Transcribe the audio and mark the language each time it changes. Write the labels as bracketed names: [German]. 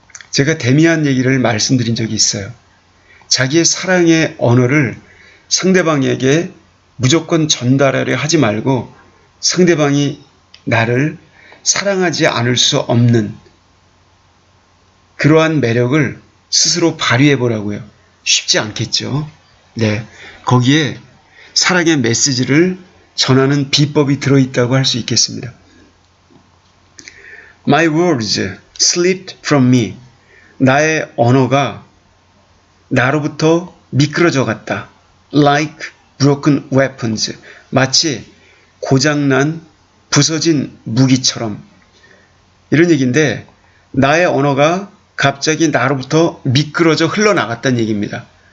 [Korean] 제가 데미안 얘기를 말씀드린 적이 있어요. 자기의 사랑의 언어를 상대방에게 무조건 전달하려 하지 말고 상대방이 나를 사랑하지 않을 수 없는 그러한 매력을 스스로 발휘해 보라고요. 쉽지 않겠죠. 네, 거기에 사랑의 메시지를 전하는 비법이 들어있다고 할 수 있겠습니다. [English] My words slipped from me. [Korean] 나의 언어가 나로부터 미끄러져 갔다. [English] Like broken weapons. [Korean] 마치 고장난 부서진 무기처럼. 이런 얘기인데 나의 언어가 갑자기 나로부터 미끄러져 흘러나갔다는 얘기입니다.